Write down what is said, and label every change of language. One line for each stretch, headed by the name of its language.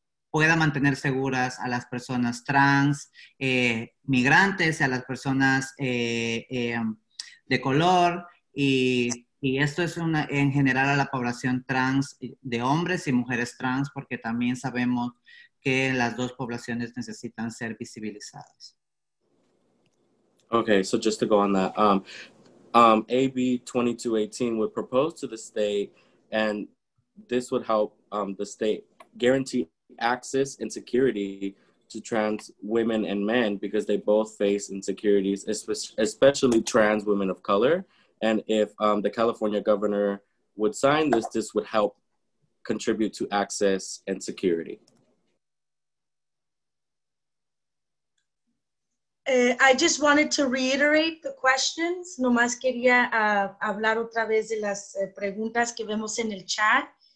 Spanish: pueda mantener seguras a las personas trans, migrantes, a las personas de color y esto es en general a la población trans de hombres y mujeres trans, porque también sabemos que las dos poblaciones necesitan ser visibilizadas.
English: Okay, so just to go on that, AB 2218 would propose to the state, and this would help the state guarantee access and security to trans women and men because they both face insecurities, especially trans women of color. And if the California governor would sign this, this would help contribute to access and security. I just wanted to reiterate the questions.
Spanish: Nomás quería hablar otra vez de las preguntas que vemos en el chat.